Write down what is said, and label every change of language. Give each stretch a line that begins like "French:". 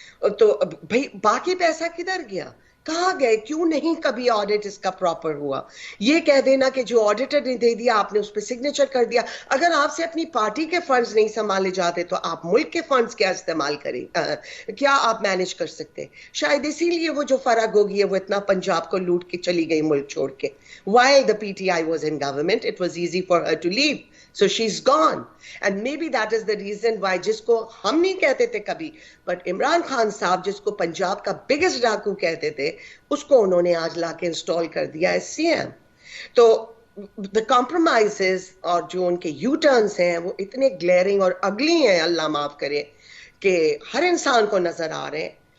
Hindi: तो भाई बाकी पैसा किधर गया, कहाँ गए, क्यों नहीं कभी ऑडिट इसका प्रॉपर हुआ? ये कह देना कि जो ऑडिटर ने दे दिया आपने उस पर सिग्नेचर कर दिया। अगर आपसे अपनी पार्टी के फंड्स नहीं संभाले जाते तो आप मुल्क के फंड्स क्या इस्तेमाल करें, क्या आप मैनेज कर सकते? शायद इसीलिए वो जो फराग होगी है वो इतना पंजाब को लूट के चली गई मुल्क छोड़ के।
English: While the PTI was in government, it was easy for her to leave. So she's gone. And maybe that is the reason why,
Hindi: जिसको हम नहीं कहते थे कभी, but इमरान खान साहब जिसको पंजाब का बिगेस्ट डाकू कहते थे, उसको उन्होंने आज लाके इंस्टॉल कर दिया है सीएम। तो
English: the compromises
Hindi: और जो उनके यू टर्न्स हैं वो इतने ग्लेयरिंग और अगली हैं, अल्लाह माफ करे, कि हर इंसान को नजर आ रहे हैं।